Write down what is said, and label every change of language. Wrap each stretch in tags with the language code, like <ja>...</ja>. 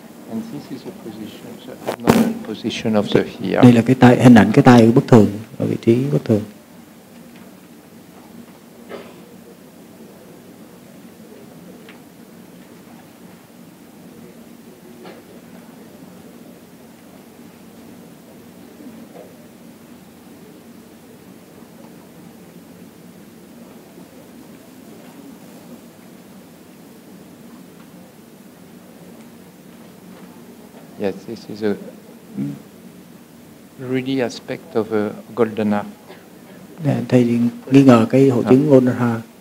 <en>And this is the position, the abnormal position of the ear.</en> <vi>Đây là cái tai, hình ảnh cái tai bất thường, ở vị trí bất thường.</vi> <en>Yes, this is a really aspect of a golden heart.</en> <vi>Thầy nghi ngờ cái hội chứng golden heart.</vi>